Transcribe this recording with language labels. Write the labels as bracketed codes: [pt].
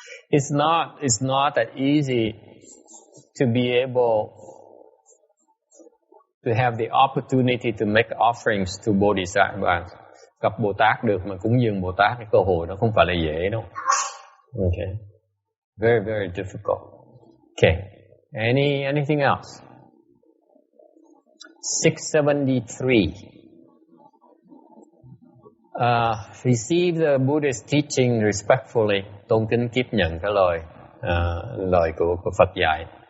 [en] It's not that easy to be able to have the opportunity to make offerings to Bodhisattvas. [vi] Gặp Bồ Tát được mà cúng dường Bồ Tát, cái cơ hội đó không phải là dễ đâu. [en] Okay. Very, very difficult. Okay. Anything else? 673. Receive the Buddha's teaching respectfully. [vi] Tôn kính tiếp nhận cái lời của Phật dạy.